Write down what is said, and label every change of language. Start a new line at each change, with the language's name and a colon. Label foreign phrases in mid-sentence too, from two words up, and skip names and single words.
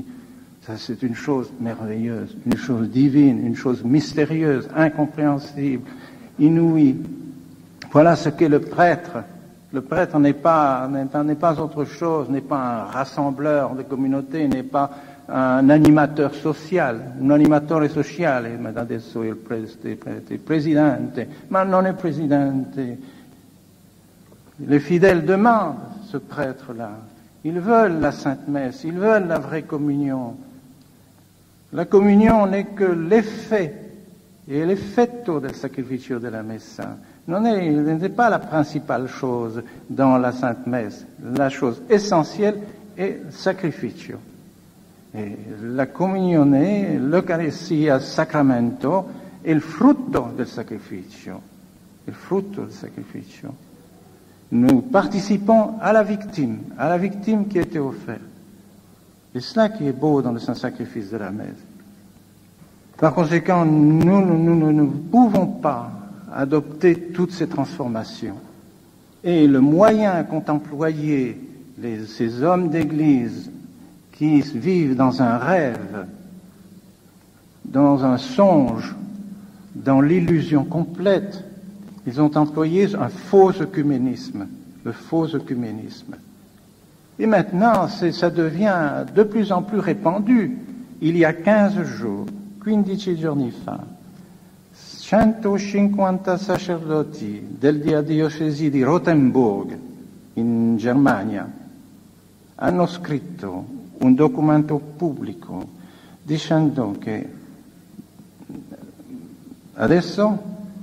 French: Ça, c'est une chose merveilleuse, une chose divine, une chose mystérieuse, incompréhensible, inouïe. Voilà ce qu'est le prêtre. Le prêtre n'est pas autre chose, n'est pas un rassembleur de communauté, n'est pas un animateur social,
Italian: un animatore sociale, ma adesso il presidente, ma non è presidente.
French: Les fidèles demandent ce prêtre-là. Ils veulent la Sainte Messe, ils veulent la vraie communion. La communion n'est que l'effet et
Italian: l'effetto del sacrificio della messa.
French: n'est pas la principale chose dans la Sainte Messe. La chose essentielle est le sacrificio.
Italian: E la comunione, l'Eucaristia, sacramento, è il frutto del sacrificio. Il frutto del sacrificio.
French: Nous participons à la victime qui était offerte. C'est cela qui est beau dans le saint-sacrifice de la messe. Par conséquent, nous ne pouvons pas adopter toutes ces transformations. Et le moyen qu'ont employé ces hommes d'Église qui vivent dans un rêve, dans un songe, dans l'illusion complète, ils ont employé un faux œcuménisme, le faux œcuménisme. Et maintenant, ça devient de plus en plus répandu. Il y a 15 jours,
Italian: 15 giorni fa, 150 sacerdoti della diocesi di Rothenburg, in Germania, hanno scritto un documento pubblico dicendo che adesso